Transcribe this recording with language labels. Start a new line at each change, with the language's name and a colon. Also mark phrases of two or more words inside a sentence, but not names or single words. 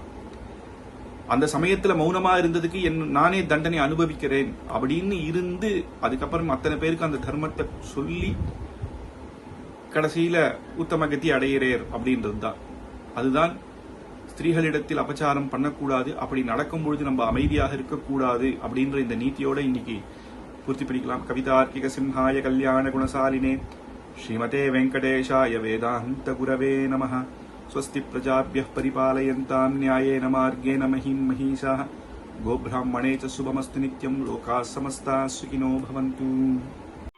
Tamil: அந்த சமயத்துல மௌனமா இருந்ததுக்கு நானே தண்டனை அனுபவிக்கிறேன் அப்படின்னு இருந்து அதுக்கப்புறம் அத்தனை பேருக்கு அந்த தர்மத்தை சொல்லி கடைசியில உத்தம கதி அடையிறேர் அப்படின்றது தான். அதுதான் ஸ்திரீகளிடத்தில் அபச்சாரம் பண்ணக்கூடாது, அப்படி நடக்கும் பொழுது நம்ம அமைதியாக இருக்கக்கூடாது அப்படின்ற இந்த நீதியோட இன்னைக்கு பூர்த்தி பண்ணிக்கலாம்.
Sanskrit: कवितार्किक सिंहाय कल्याण गुणशालिने श्रीमते वेङ्कटेशाय वेदान्त गुरवे नमः. स्वस्ति प्रजाभ्यः परिपालयन्तां न्यायेन मार्गेण महीं महिषाः. गोब्राह्मणे च शुभमस्तु नित्यं. लोकाः समस्ताः सुखिनो भवन्तु.